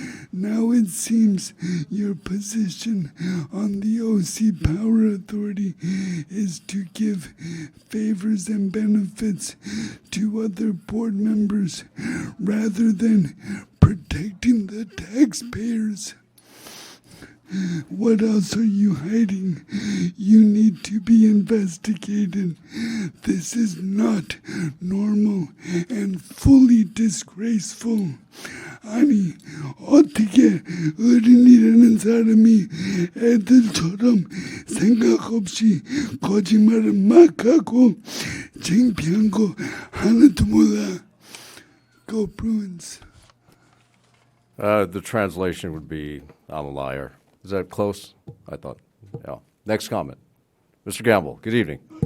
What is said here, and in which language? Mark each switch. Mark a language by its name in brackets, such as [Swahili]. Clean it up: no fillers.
[English] Now it seems your position on the OC Power Authority is to give favors and benefits to other board members rather than protecting the taxpayers. What else are you hiding? You need to be investigated. This is not normal and fully disgraceful. [Korean] 아니, 어떻게 어린이라는 사람이 애들처럼 생각 없이 거짓말을 막 하고 창피한 거 하나도 몰라. [English] Go Bruins. The translation would be, I'm a liar. Is that close? I thought, yeah. Next comment. Mr. Gamble, good evening.